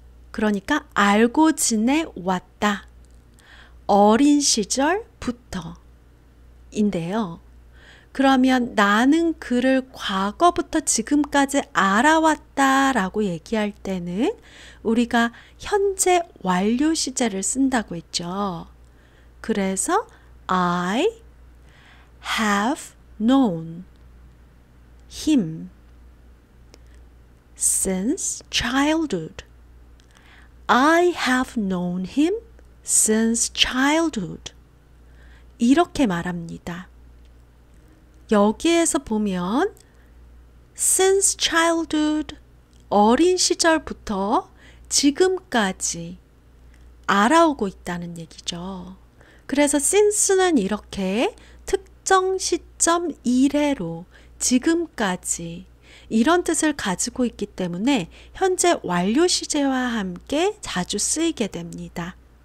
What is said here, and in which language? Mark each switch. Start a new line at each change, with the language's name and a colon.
Korean: 그러니까 알고 지내왔다. 어린 시절부터 인데요. 그러면 나는 그를 과거부터 지금까지 알아왔다 라고 얘기할 때는 우리가 현재 완료 시제를 쓴다고 했죠.
English: 그래서 I have known him since childhood. I have known him since childhood.
Korean: 이렇게 말합니다. 여기에서 보면
English: since childhood,
Korean: 어린 시절부터 지금까지 알아오고 있다는 얘기죠. 그래서 since는 이렇게 특정 시점 이래로 지금까지 이런 뜻을 가지고 있기 때문에 현재 완료 시제와 함께 자주 쓰이게 됩니다.